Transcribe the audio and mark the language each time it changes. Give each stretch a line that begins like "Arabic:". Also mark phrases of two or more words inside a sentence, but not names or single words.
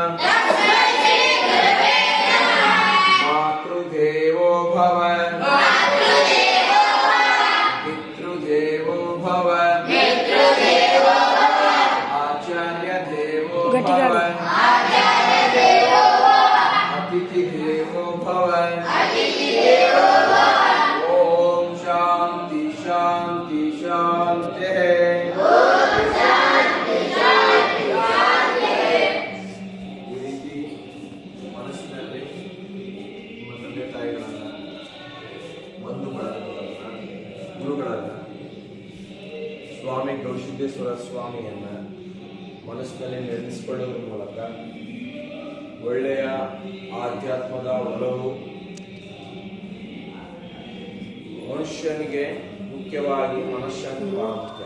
Sanskrit: मातृदेवो भव आचार्य देवो भव अतिथि देवो भव. ओम शांति शांति शांति.
Kannada: ಈ ರೀತಿ ಮನಸ್ಸಿನಲ್ಲಿ ನಿಮ್ಮ ತಂದೆ ತಾಯಿಗಳನ್ನ, ಬಂಧುಗಳನ್ನ, ಗುರುಗಳನ್ನ, ಸ್ವಾಮಿ ಗವಿಸಿದ್ದೇಶ್ವರ ಸ್ವಾಮಿಯನ್ನ ಮನಸ್ಸಿನಲ್ಲಿ ನೆನೆಸಿಕೊಳ್ಳುವ ಮೂಲಕ ಒಳ್ಳೆಯ ಆಧ್ಯಾತ್ಮದ ಒಲವು ಮನುಷ್ಯನಿಗೆ ಮುಖ್ಯವಾಗಿ ಮನಃಶಾಂತಿ ಬಹಳ ಮುಖ್ಯ.